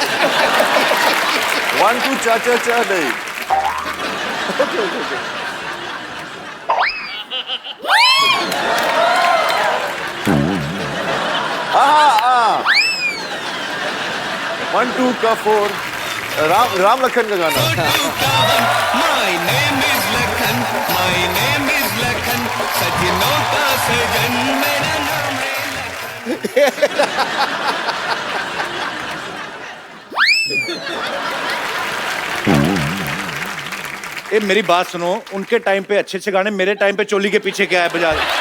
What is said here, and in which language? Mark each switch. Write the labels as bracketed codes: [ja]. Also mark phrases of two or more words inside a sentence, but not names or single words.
[hi] 1 2 चा चा चा नहीं. हाँ 1 2 का 4. राम लखन का गाना. [en] My name is Lakhan, my name is Lakhan, [hi] सजनों का सजन मेरा नाम है ए मेरी बात सुनो, उनके टाइम पे अच्छे अच्छे गाने, मेरे टाइम पे चोली के पीछे क्या है बजा.